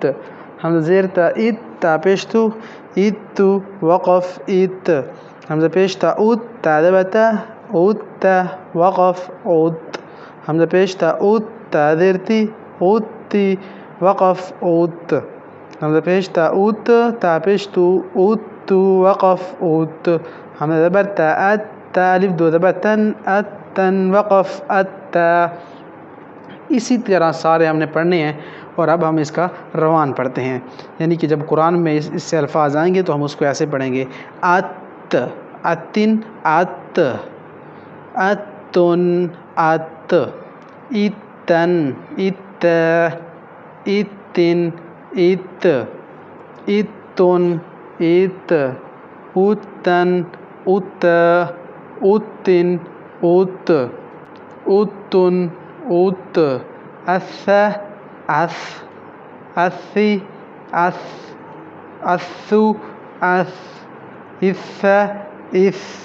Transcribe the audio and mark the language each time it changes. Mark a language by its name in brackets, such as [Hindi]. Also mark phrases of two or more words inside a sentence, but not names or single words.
[Urdu] حمزہ زیر تا ات، تا پیش تو ات وقف ات، حمزہ پیش تا ات، تا زبر تا ات وقف ات، حمزہ پیش تا ات، تا زیر تی ات وقف ات، حمزہ پیش تا ات، تا پیش تو ات وقف ات، حمزہ زبر تا ات، تا الف 2 زبر تن اتن وقف ات۔ اسی طرح سارے ہم نے پڑھنے ہیں، اور اب ہم اس کا روان پڑھتے ہیں، یعنی کہ جب قرآن میں اس سے الفاظ آئیں گے تو ہم اس کو ایسے پڑھیں گے [Arabic] ات، اتن ات، اتن ات، اتن ات، اتن ات، اتن ات، اتن ات، اتن ات، اتن ات، اث اث، اثی اث، اثو اث، اث اث،